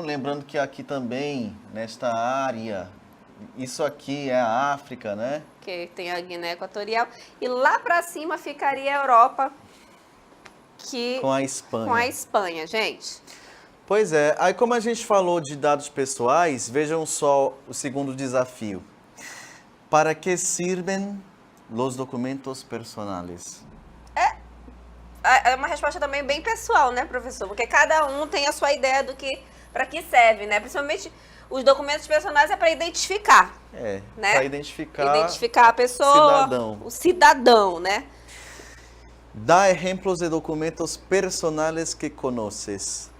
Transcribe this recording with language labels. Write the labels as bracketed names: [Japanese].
[Portuguese] Lembrando que aqui também, nesta área, isso aqui é a África, né? Que tem a Guiné Equatorial. E lá para cima ficaria a Europa, que Com a Espanha. com a Espanha, gente. Pois é, aí como a gente falou de dados pessoais, vejam só o segundo desafio. [Spanish] Para que sirven los documentos personales? [Portuguese] É uma resposta também bem pessoal, né, professor? Porque cada um tem a sua ideia do que para que serve, né? Principalmente os documentos personais é para identificar, né? Para identificar a pessoa, cidadão. o cidadão, né? [Spanish] Dá ejemplos de documentos personales que conoces.